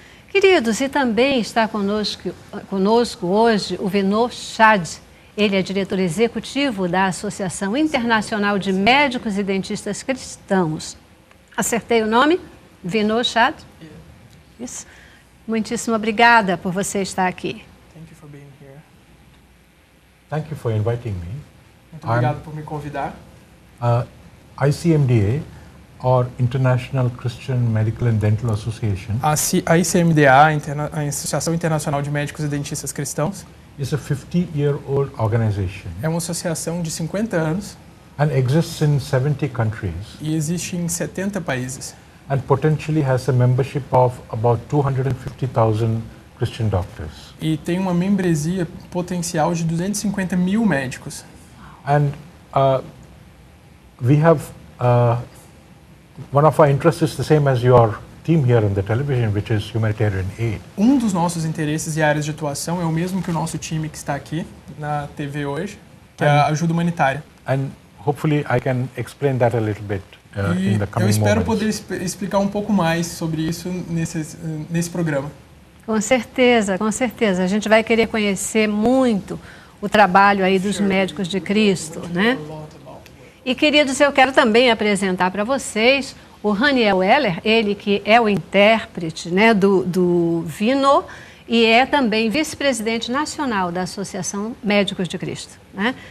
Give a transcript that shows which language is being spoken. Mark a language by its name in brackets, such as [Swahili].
[Portuguese] Queridos, e também está conosco hoje o Vinod Chad. Ele é diretor executivo da Associação Internacional de Médicos e Dentistas Cristãos. Acertei o nome? Vinod Chad? Isso. Muitíssimo obrigada por você estar aqui. [English] Thank you for being here. Thank you for inviting me. [Portuguese] Muito obrigado por me convidar. [English] ICMDA, or International Christian Medical and Dental Association, [Portuguese] A ICMDA, a Associação Internacional de Médicos e Dentistas Cristãos, [English] is a 50-year-old organization [Portuguese] é uma associação de 50 anos [English] and exists in 70 countries [Portuguese] e existe em 70 países. [English] and potentially has a membership of about 250,000 Christian doctors. [Portuguese] E tem uma membresia potencial de 250 mil médicos. [English] And we have one of our interests is the same as your team here on the television, which is humanitarian aid. [Portuguese] Um dos nossos interesses e áreas de atuação é o mesmo que o nosso time que está aqui na TV hoje, que é a ajuda humanitária. [English] And hopefully I can explain that a little bit in the [Portuguese] Eu [English] coming [Portuguese] espero [English] moments. [Portuguese] poder explicar um pouco mais sobre isso nesse programa. Com certeza, com certeza. A gente vai querer conhecer muito o trabalho aí dos médicos de Cristo, né? E, queridos, eu quero também apresentar para vocês o Raniel Weller, ele que é o intérprete, né, do Vinod e é também vice-presidente nacional da Associação Médicos de Cristo, né?